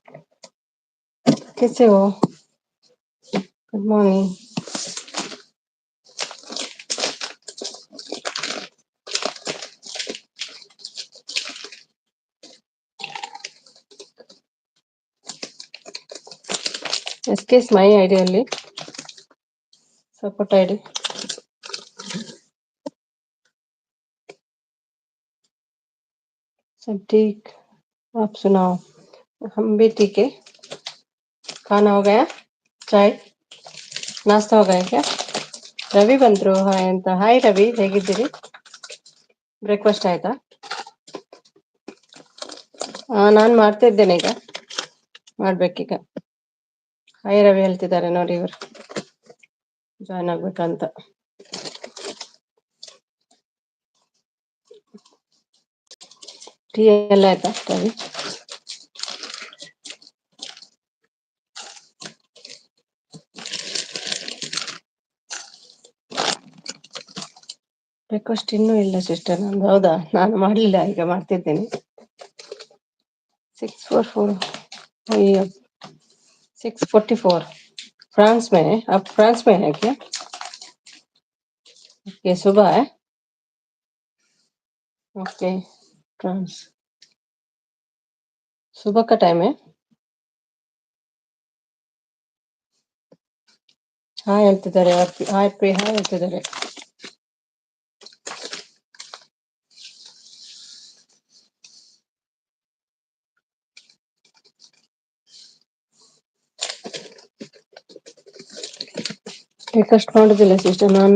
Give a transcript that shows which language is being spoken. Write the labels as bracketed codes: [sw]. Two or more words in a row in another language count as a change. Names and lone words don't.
[hi] कैसे हो? [en] Good morning. SK is my ID only. Support ID. [hi] सब ठीक. आप सुनाओ. हम भी ठीक है. खाना हो गया? चाय? नाश्ता हो गया क्या? [kn] ರವಿ ಬಂದ್ರು. ಹಾಯ್ ಅಂತ. ಹಾಯ್ ರವಿ, ಹೇಗಿದ್ದೀರಿ? ಬ್ರೇಕ್ಫಾಸ್ಟ್ ಆಯ್ತಾ? ನಾನು ಮಾಡ್ತಾ ಇದ್ದೇನೆ ಈಗ. ಮಾಡ್ಬೇಕೀಗ. ಹಾಯ್ ರವಿ ಹೇಳ್ತಿದ್ದಾರೆ ನೋಡಿ ಇವರು. ಜಾಯ್ನ್ ಆಗ್ಬೇಕಂತ. ಟೀ ಎಲ್ಲ ಆಯ್ತಾ ರವಿ? ಬ್ರೇಕ್ಫಾಸ್ಟ್ ಇನ್ನೂ ಇಲ್ಲ ಸಿಸ್ಟರ್ ನಂದು. ಹೌದಾ, ನಾನು ಮಾಡಲಿಲ್ಲ, ಈಗ ಮಾಡ್ತಿದ್ದೇನೆ. 644. [hi] अय्यो 644. फ्रांस में है? आप फ्रांस में है क्या? ये सुबह है? ओके. फ्रांस सुबह का टाइम है. [kn] ಹಾಯ್ ಹೇಳ್ತಿದ್ದಾರೆ. ಹಾಯ್ ಪ್ರಿಯ, ಹಾಯ್ ಹೇಳ್ತಿದ್ದಾರೆ. ಬ್ರೇಕ್ಫಾಸ್ಟ್ ಮಾಡೋದಿಲ್ಲ ಸಿಸ್ಟರ್ ನಾನು.